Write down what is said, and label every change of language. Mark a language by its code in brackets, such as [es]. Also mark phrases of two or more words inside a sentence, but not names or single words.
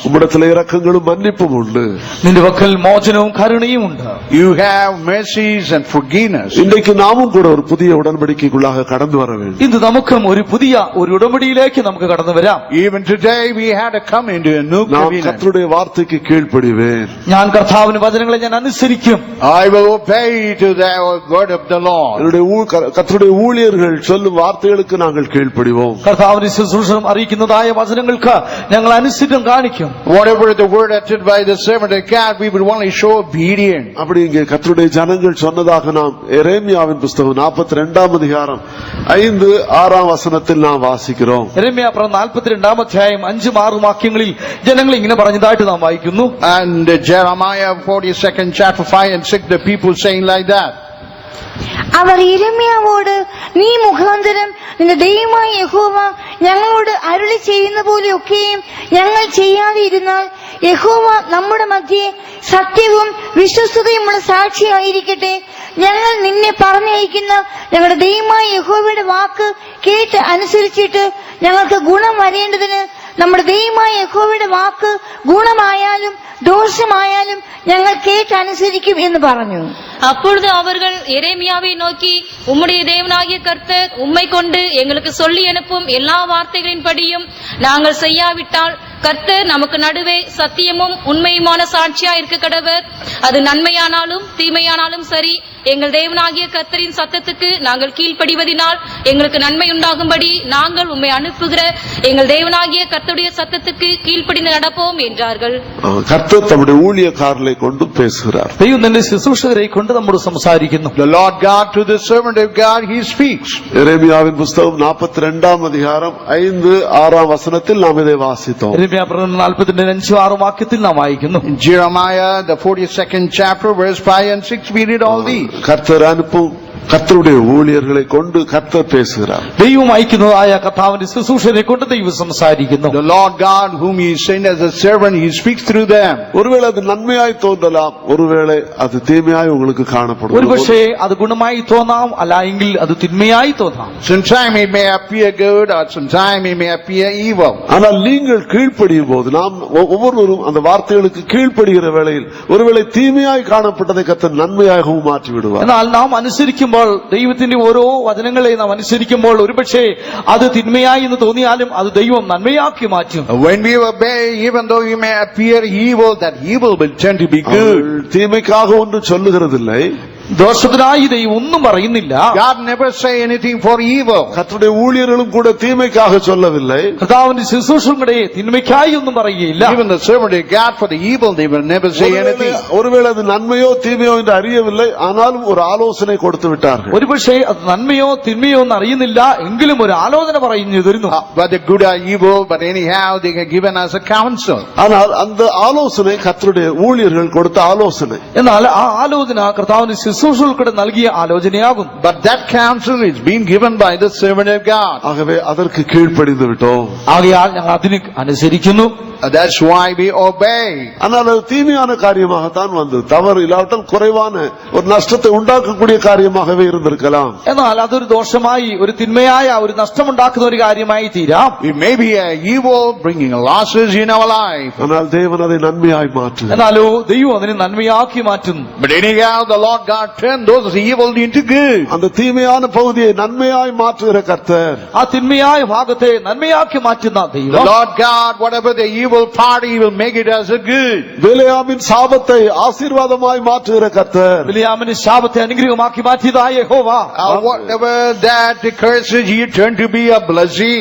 [ta] உம்மிடத்திலே இரக்கங்களும் மன்னிப்பும் உண்டு. [ml] നിന്റെ പക്കൽ മോചനവും കരുണയും ഉണ്ട്. [en] You have mercies and forgiveness. [ta] இன்றைக்கு நாமும் கூட ஒரு புதிய உடன்படிக்கைக்குள்ளாக கடந்து வர வேண்டும். [ml] ഇന്ന് നമുക്കും ഒരു പുതിയ ഒരു ഉടമ്പടിയിലേക്ക് നമുക്ക് കടന്നു വരാം. [en] Even today we had to come into a new [ta] நாம் [en] covenant. [ta] கர்த்தருடைய வார்த்தைக்கு கீழ்ப்படிவேன். [ml] ഞാൻ കർത്താവിന്റെ വചനങ്ങളെ ഞാൻ അനുസരിക്കും. [en] I will obey to the word of the Lord. [ta] என்னுடைய கர்த்தருடைய ஊழியர்கள் சொல்லும் வார்த்தைகளுக்கு நாங்கள் கீழ்ப்படிவோம். [ml] കർത്താവിന്റെ ശുശ്രൂഷണം അറിയിക്കുന്നതായ വചനങ്ങൾക്ക് ഞങ്ങൾ അനുസരണം കാണിക്കും. [en] Whatever the word uttered by the servant of God, we will only show obedience. [ta] அப்படி இங்கே கர்த்தருடைய ஜனங்கள் சொன்னதாக நாம் எரேமியாவின் புஸ்தகம் 42ஆம் அதிகாரம் 5-6 வசனத்தில் நாம் வாசிக்கிறோம். [ml] യെരമ്യാ 42 അധ്യായം 5-6 വാക്യങ്ങളിൽ ജനങ്ങൾ ഇങ്ങനെ പറഞ്ഞതായിട്ട് നാം വായിക്കുന്നു. [en] And Jeremiah 42nd chapter 5 and 6, the people saying like that. [ml] അവർ യിരെമ്യാവോട്, നീ മുഖാന്തരം നിന്റെ ദൈവമായ യഹോവ ഞങ്ങളോട് അരുളി ചെയ്യുന്ന പോലെയൊക്കെയും ഞങ്ങൾ ചെയ്യാതെ ഇരുന്നാൽ യഹോവ നമ്മുടെ മധ്യേ സത്യവും വിശ്വസ്തതയുമുള്ള സാക്ഷിയായിരിക്കട്ടെ. ഞങ്ങൾ നിന്നെ പറഞ്ഞയക്കുന്ന ഞങ്ങളുടെ ദൈവമായ യഹോവയുടെ വാക്ക് കേട്ട് അനുസരിച്ചിട്ട് ഞങ്ങൾക്ക് ഗുണം വരേണ്ടതിന് നമ്മുടെ ദൈവമായ യഹോവയുടെ വാക്ക് ഗുണമായാലും ദോഷമായാലും ഞങ്ങൾ കേട്ടനുസരിക്കും എന്ന് പറഞ്ഞു. [ta] அப்பொழுது அவர்கள் எரேமியாவை நோக்கி, உம்முடைய தேவனாகிய கர்த்தர் உம்மை கொண்டு எங்களுக்கு சொல்லி அனுப்பும் எல்லா வார்த்தைகளின்படியும் நாங்கள் செய்யாவிட்டால் கர்த்தர் நமக்கு நடுவே சத்தியமும் உண்மையுமான சாட்சியா இருக்க கடவர். அது நன்மையானாலும் தீமையானாலும் சரி, எங்கள் தேவனாகிய கர்த்தரின் சத்தத்துக்கு நாங்கள் கீழ்ப்படிவதினால் எங்களுக்கு நன்மை உண்டாகும்படி நாங்கள் உம்மை அனுப்புகிற எங்கள் தேவனாகிய கர்த்தருடைய சத்தத்துக்கு கீழ்ப்படிந்து நடப்போம் என்றார்கள். கர்த்தர் தம்முடைய ஊழியக்காரரை கொண்டு பேசுகிறார். [ml] ദൈവം തന്റെ ശുശ്രൂഷകരെ കൊണ്ട് നമ്മോട് സംസാരിക്കുന്നു. [en] The Lord God to the servant of God, He speaks. [ta] எரேமியாவின் புஸ்தகம் 42ஆம் அதிகாரம் 5-6 வசனத்தில் நாம் இதை வாசித்தோம். [ml] യെരമ്യാ 42 വാക്യത്തിൽ നാം വായിക്കുന്നു. [en] In Jeremiah, the 42nd chapter, verse 5 and 6, we read all these. [ta] கர்த்தர் அனுப்பும் கர்த்தருடைய ஊழியர்களை கொண்டு கர்த்தர் பேசுகிறார். [ml] ദൈവം അയക്കുന്നതായ കർത്താവിന്റെ ശുശ്രൂഷകരെ കൊണ്ട് ദൈവം സംസാരിക്കുന്നു. [en] The Lord God whom He sent as a servant, He speaks through them. [ta] ஒருவேளை அது நன்மையாய் தோன்றலாம், ஒருவேளை அது தீமையாய் உங்களுக்கு காணப்படும். [ml] ഒരുപക്ഷേ അത് ഗുണമായി തോന്നാം, അല്ല എങ്കിൽ അത് തിന്മയായി തോന്നാം. [en] Sometimes it may appear good, or sometimes it may appear evil. [ta] ஆனால் நீங்கள் கீழ்ப்படியும் போது, நாம் ஒவ்வொருவரும் அந்த வார்த்தைகளுக்கு கீழ்ப்படுகிற வேளையில் ஒருவேளை தீமையாய் காணப்பட்டதை கர்த்தர் நன்மையாகவும் மாற்றி விடுவார். [ml] എന്നാൽ നാം അനുസരിക്കുമ്പോൾ, ദൈവത്തിന്റെ ഓരോ വചനങ്ങളെ നാം അനുസരിക്കുമ്പോൾ ഒരുപക്ഷേ അത് തിന്മയായി എന്ന് തോന്നിയാലും അത് ദൈവം നന്മയാക്കി മാറ്റും. [en] When we obey, even though you may appear evil, that evil will turn to be good. [ta] தீமைக்காக ஒன்று சொல்லுகிறதில்லை, [ml] ദോഷത്തിനായി ദൈവം ഒന്നും പറയുന്നില്ല. [en] God never say anything for evil. [ta] கர்த்தருடைய ஊழியர்களும் கூட தீமைக்காக சொல்லவில்லை. [ml] കർത്താവിന്റെ ശുശ്രൂഷകളെ തിന്മയ്ക്കായി ഒന്നും പറയുകയില്ല. [en] Even the servant of God for the evil, they will never say anything. [ta] ஒருவேளை அது நன்மையோ தீமையோ என்று அறியவில்லை, ஆனாலும் ஒரு ஆலோசனை கொடுத்து விட்டார்கள். [ml] ഒരുപക്ഷേ അത് നന്മയോ തിന്മയോ എന്ന് അറിയുന്നില്ല, എങ്കിലും ഒരു ആലോചന പറഞ്ഞു തരുന്നു. [en] Whether good or evil, but anyhow they are given as a counsel. [ta] ஆனால் அந்த ஆலோசனை கர்த்தருடைய ஊழியர்கள் கொடுத்த ஆலோசனை. [ml] എന്നാൽ ആ ആലോചന കർത്താവിന്റെ ശുശ്രൂഷകൾക്കൂടെ നൽകിയ ആലോചനയാകും. [en] But that counsel is being given by the servant of God. [ta] ஆகவே அதற்கு கீழ்ப்படிந்து விட்டோம். [ml] ആകയാൽ ഞങ്ങൾ അതിന് അനുസരിക്കുന്നു. [en] That's why we obey. [ta] ஆனால் அது தீமையான காரியமாகத்தான் வந்தது. தவறு இல்லாவிட்டால் குறைவான ஒரு நஷ்டத்தை உண்டாக்கக்கூடிய காரியமாகவே இருந்திருக்கலாம். [ml] എന്നാൽ അതൊരു ദോഷമായി, ഒരു തിന്മയായ, ഒരു നഷ്ടമുണ്ടാക്കുന്ന ഒരു കാര്യമായി തീരാം. [en] It may be an evil bringing losses in our life. [ta] ஆனால் தேவன் அதை நன்மையாய் மாற்றுகிறார். [ml] എന്നാലോ ദൈവം അതിനെ നന്മയാക്കി മാറ്റുന്നു. [en] But anyhow, the Lord God turn those evil into good. [ta] அந்த தீமையான பகுதியை நன்மையாய் மாற்றுகிற கர்த்தர். [ml] ആ തിന്മയായ ഭാഗത്തെ നന്മയാക്കി മാറ്റുന്ന [en] The [ml] ദൈവം [en] Lord God, whatever the evil part, He will make it as a good. [ta] பிலேயாமின் சாபத்தை ஆசீர்வாதமாய் மாற்றுகிற கர்த்தர். [ml] ബിലിയാമിന് ശാപത്തെ അനുഗ്രഹമാക്കി മാറ്റിയതായ യഹോവ [en] Whatever that curses, He turned to be a blessing.